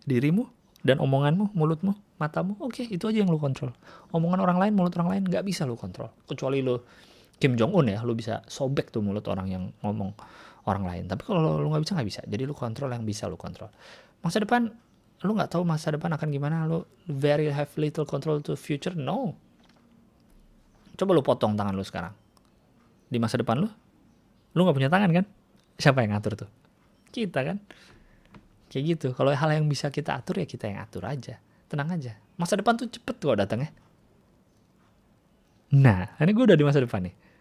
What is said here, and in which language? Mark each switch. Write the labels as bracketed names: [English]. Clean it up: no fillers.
[Indonesian] Dirimu dan omonganmu, mulutmu, matamu. Oke, itu aja yang lu kontrol. Omongan orang lain, mulut orang lain nggak bisa lu kontrol. Kecuali lu Kim Jong Un ya, lu bisa sobek tuh mulut orang yang ngomong orang lain. Tapi kalau lu nggak bisa. Jadi lu kontrol yang bisa lu kontrol. Masa depan, lu nggak tahu masa depan akan gimana. [English] Lu very have little control to future. [Indonesian] No. Coba lu potong tangan lu sekarang. Di masa depan lu nggak punya tangan kan? Siapa yang ngatur tuh? Kita kan. Kayak gitu. Kalau hal yang bisa kita atur ya kita yang atur aja. Tenang aja. Masa depan tuh cepet kok datangnya. Nah, ini gue udah di masa depan nih.